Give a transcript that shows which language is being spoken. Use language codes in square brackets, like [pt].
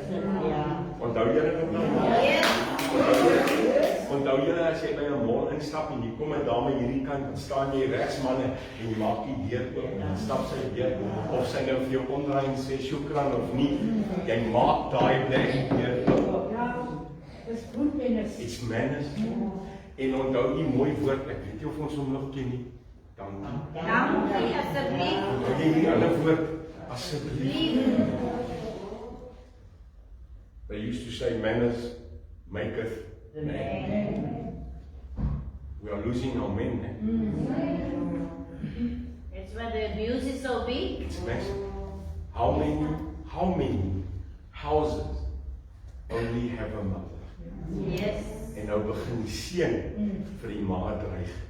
[af] Onthou julle nog nou? Onthou julle, as jy by 'n mall instap, en jy kom 'n dame hierdie kant, dan staan jy regsmanne, en jy maak die deur oop, en stap sy deur, of sy nou vir jou omdraai en sê, "Shukran" of nie, jy maak daai deur oop. [en] It's manners. [af] En onthou die mooi woord, ek weet nie of ons hom nog ken nie, dankie. Dankie, asseblief. Onthou jy die ander woord, asseblief. [en] They used to say manners maketh man. We are losing our men. That's why the abuse is so big. It's massive. How many houses only have a mother? Yes. [af] En nou begin die seun vir die ma dreig.